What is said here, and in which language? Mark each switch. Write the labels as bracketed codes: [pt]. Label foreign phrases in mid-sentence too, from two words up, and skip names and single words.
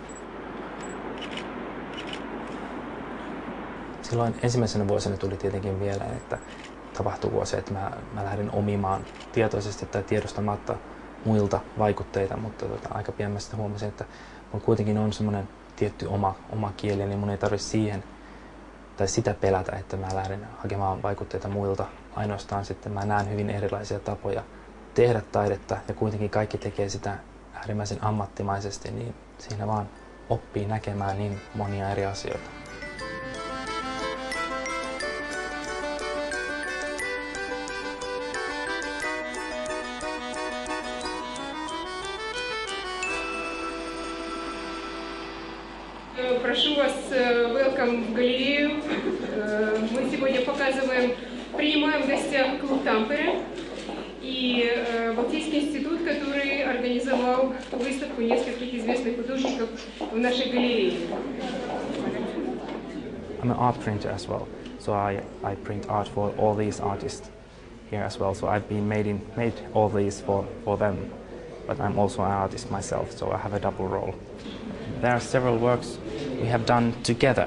[fi] Silloin ensimmäisenä vuosina tuli tietenkin vielä, että tapahtuu se, että mä lähdin omimaan tietoisesti tai tiedostamatta muilta vaikutteita, mutta aika pian mä sitten huomasin, että mulla kuitenkin on semmoinen tietty oma kieli, niin mun ei tarvitse siihen tai sitä pelätä, että mä lähden hakemaan vaikutteita muilta. Ainoastaan sitten mä näen hyvin erilaisia tapoja tehdä taidetta ja kuitenkin kaikki tekee sitä äärimmäisen ammattimaisesti, niin siinä vaan oppii näkemään niin monia eri asioita. [ru] Прошу вас, welcome в галерею. Мы сегодня принимаем в гостях клуб Тампере и Балтийский институт, который организовал выставку нескольких известных художников в нашей галерее. [en] I'm an art printer as well, so I print art for all these artists here as well. So I've been made all these for them, but I'm also an artist myself, so I have a double role. There are several works we have done together.